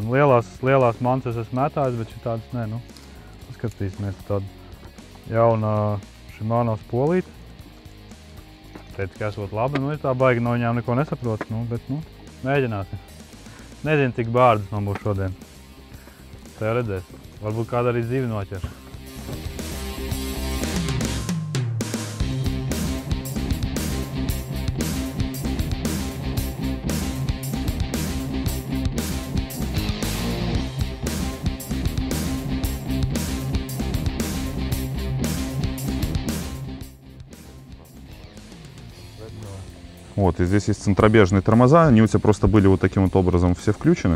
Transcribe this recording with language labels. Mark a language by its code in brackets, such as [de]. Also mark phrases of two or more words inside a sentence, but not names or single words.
[lv] Lielās mantas es esmu mētājis, bet šitādas nē, nu. Skatīsimies tādu jaunu Shimano spolīti. Teicu, ka esot labi, nu es tā baigi no viņām neko nesaprotu, nu, bet, nu, mēģināsim. Nezinu, cik bārdas man būs šodien. Tā redzēs. Varbūt kāda arī dzīvi noķer. [ru] Вот, и здесь есть центробежные тормоза, они у тебя просто были вот таким вот образом все включены.